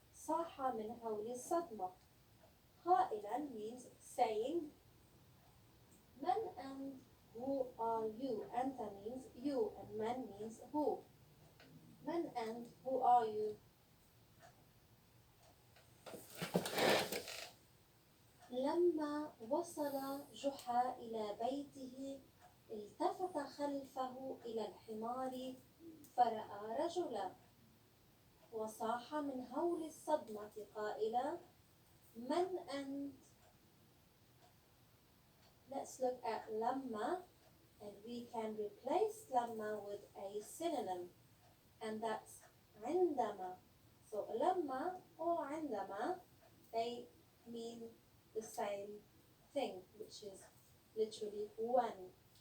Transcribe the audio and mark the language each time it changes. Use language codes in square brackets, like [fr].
[ar] صاح من هول الصدمة. [en] قائلا means saying. من and who are you? أنت means you and من means who. من and who are you? [ar] لما وصل جحا إلى بيته التفت خلفه إلى الحمار فرأى رجلا وصاح من هول الصدمة قائلا من أنت. [en] Let's look at لما, and we can replace لما with a synonym, and that's عندما. So لما or عندما, they mean the same thing, which is literally when.